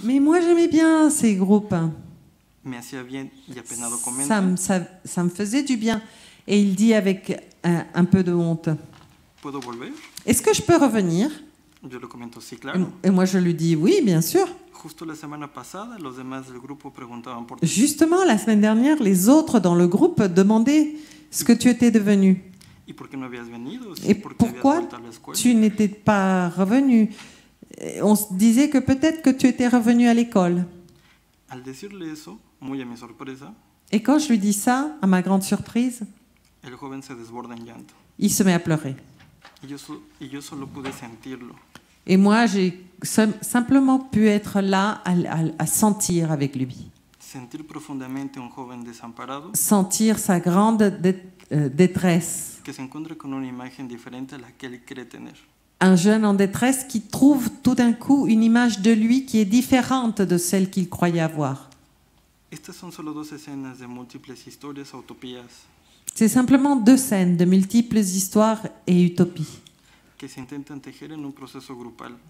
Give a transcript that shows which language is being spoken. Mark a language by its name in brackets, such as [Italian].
[French] Mais moi, j'aimais bien ces groupes. [Spanish] Me hacía bien y apenado [French] Ça [Spanish] comenta, [French] me, ça me faisait du bien. Et il dit avec un peu de honte, [Spanish] ¿puedo volver? [French] est-ce que je peux revenir? [Spanish] Yo le comento, sí, claro. [French] Et moi, je lui dis, oui, bien sûr. [Spanish] Justo la semana pasada, los demás del grupo preguntaban por ti. [French] Justement, la semaine dernière, les autres dans le groupe demandaient ce que tu étais devenu. [Spanish] ¿Y por qué no habías venido? [French] Et [Spanish] Sí, porque habías [French] pourquoi [Spanish] vuelto a la escuela. [French] tu n'étais pas revenu? On se disait que peut-être que tu étais revenu à l'école. [Spanish] Al decirle eso, muy a mi sorpresa, [French] Et quand je lui dis ça, à ma grande surprise, [Spanish] el joven se desborda en llanto. [French] il se met à pleurer. [Spanish] Y yo solo pude sentirlo. [French] Et moi, j'ai simplement pu être là à sentir avec lui. [Spanish] Sentir profundamente a un joven desamparado [French] Sentir sa grande détresse. [Spanish] que se encuentra con una imagen diferente a la que él cree tener. [French] Un jeune en détresse qui trouve tout d'un coup une image de lui qui est différente de celle qu'il croyait avoir. [Spanish] Estas son solo dos escenas de múltiples historias o utopías [French] C'est simplement deux scènes de multiples histoires et utopies [Spanish] que se intentan tejer en un proceso grupal.